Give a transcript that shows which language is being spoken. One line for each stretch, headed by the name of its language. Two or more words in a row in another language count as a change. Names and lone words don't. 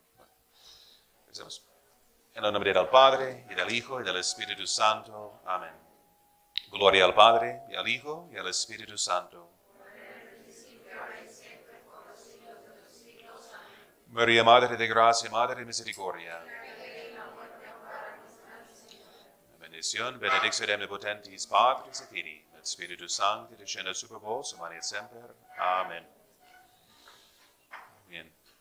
Spanish: Bueno, empecemos. En el nombre del Padre, y del Hijo, y del Espíritu Santo. Amén. Gloria al Padre, y al Hijo, y al Espíritu Santo. María, Madre de Gracia, Madre de Misericordia.
Latin: Benedizione, benedictio omnipotentis Patris et Filii, et Spiritus Sancti, descendat super vos, et semper.
Spanish: Amen. Bien.